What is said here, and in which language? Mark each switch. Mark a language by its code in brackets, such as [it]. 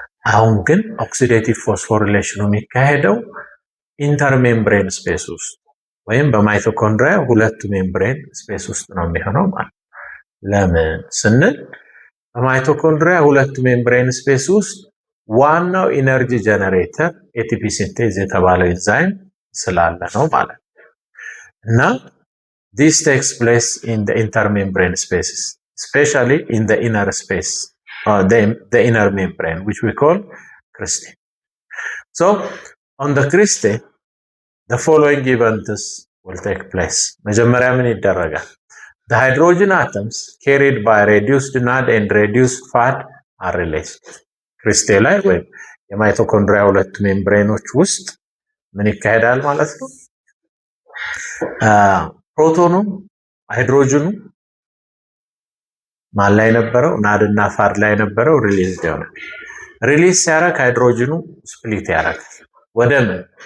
[am] አሁን ግን ኦክሲዴቲቭ ፎስፎሪሌሽኑ የሚካሄደው ኢንተርሜምብሬን ስፔስ ውስጥ ወይም በማይቶኮንድሪያ ሁለቱ ሜምብሬን ስፔስ ውስጥ ነው የሚሆነው ማለት። ለምን ስንል በማይቶኮንድሪያ ሁለቱ ሜምብሬን ስፔስ ውስጥ ዋናው ኢነርጂ ጀነሬተር ኤቲፒ ሲንቴዝ የተባለው ኢንዛይም ስላለ ነው ማለት [en] እና this takes place in the intermembrane spaces, especially in the inner space or the inner membrane, which we call cristae. So on the cristae the following events will take place. [am] መጀመሪያ ምን ይደረጋል? [en] The hydrogen atoms carried by reduced NAD and reduced FAD are released. [am] ክሪስቴ ላይ ወይም የማይቶኮንድሪያ ሁለት ሜምብሬኖች ውስጥ ምን ይካሄዳል ማለት ነው? ፕሮቶኑ ሃይድሮጅኑ ማን ላይ ነበረው? ናድ እና ፋድ ላይ ነበረው። ሪሊዝ ይሆናል። ሪሊዝ ሲያደርግ ሃይድሮጅኑ ስፕሊት ያደርጋል። ወደ ምን?